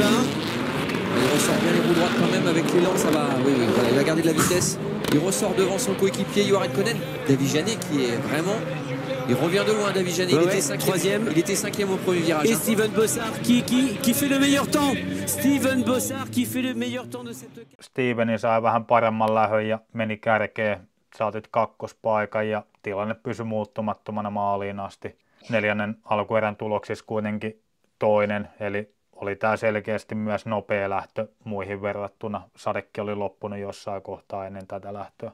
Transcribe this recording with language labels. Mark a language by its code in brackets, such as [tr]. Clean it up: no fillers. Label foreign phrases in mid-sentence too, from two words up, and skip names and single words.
[fr] il ressort bien les roues droites quand même avec l'élan, ça va. Oui, voilà, il va garder de la vitesse. Il ressort devant son coéquipier Juha Ridkonen. David Janet qui est vraiment. Il revient de loin, David Janet. Il était 5e. Il était 5e au premier virage. Et Steven Bossard qui fait le meilleur temps. Steven Bossard qui fait le meilleur temps de cette. [fi] Steveni sai vähän paremman lähön ja meni kärkeen. Saatit kakkospaikan ja tilanne pysyi muuttumattomana maaliin asti. 4. alkuerän tuloksissa kuitenkin toinen, eli oli tämä selkeästi myös nopea lähtö muihin verrattuna. Sadekin oli loppunut jossain kohtaa ennen tätä lähtöä.